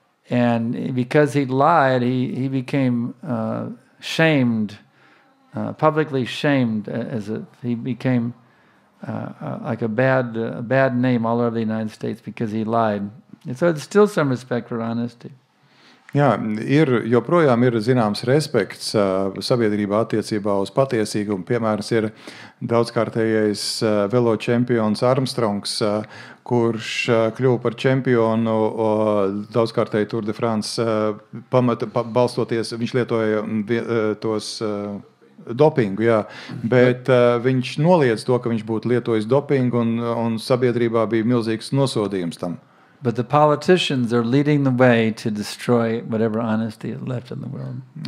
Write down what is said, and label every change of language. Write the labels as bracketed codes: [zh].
[en] And because he lied, he became shamed, publicly shamed, he became like a bad name all over the United States because he lied. And so there's still some respect for honesty. [lv] Jā, joprojām ir zināms respekts sabiedrībā attiecībā uz patiesīgumu. Piemēram, ir daudzkārtējais velo čempions Armstrongs, kurš kļuva par čempionu daudzkārtēji Tour de France balstoties, viņš lietoja tos dopingu, jā, bet viņš noliedz to, ka viņš būtu lietojis dopingu un sabiedrībā bija milzīgs nosodījums tam. [en] But the politicians are leading the way to destroy whatever honesty is left in the world.